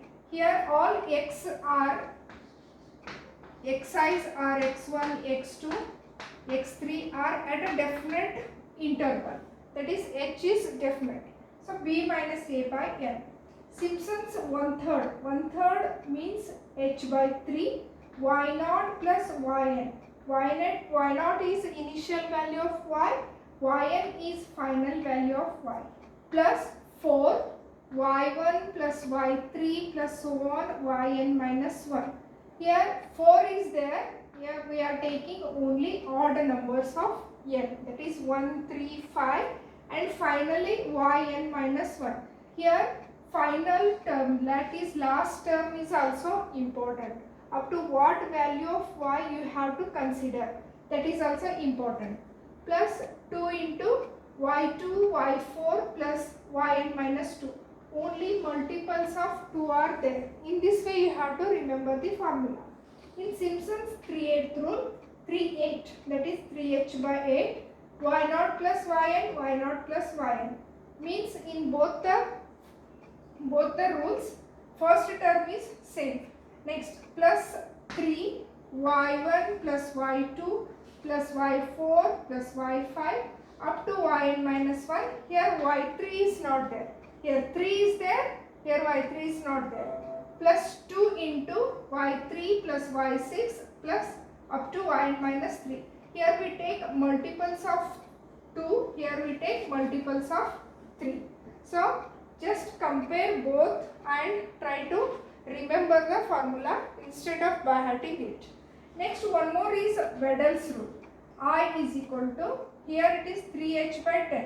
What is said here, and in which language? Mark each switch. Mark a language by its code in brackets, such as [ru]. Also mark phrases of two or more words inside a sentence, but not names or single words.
[en] Here all X i's are x1, x2, x3 are at a definite interval, that is H is definite. So B minus A by N. Simpson's 1/3 means H by 3, y0 plus yn. Y0 is initial value of y, yn is final value of y, plus 4, y1 plus y3 plus so on, yn minus 1. Here 4 is there, here we are taking only odd numbers of n, that is 1, 3, 5, and finally yn minus 1. Here final term, that is last term, is also important. Up to what value of y you have to consider, that is also important. Plus 2 into y2, y4 plus yn minus 2. Only multiples of 2 are there. In this way you have to remember the formula. In Simpson's 3/8 rule, 3/8, that is 3h by 8, y0 plus yn, y0 plus yn. Means in both the rules, first term is same. Next, plus 3 y1 plus y2 plus y4 plus y5 up to yn minus 1. Here y3 is not there. Here 3 is there. Here y3 is not there. Plus 2 into y3 plus y6 plus up to yn minus 3. Here we take multiples of 2. Here we take multiples of 3. So just compare both and try to remember the formula instead of by hearting it. Next, one more is Weddles rule. I is equal to, here it is 3h by 10.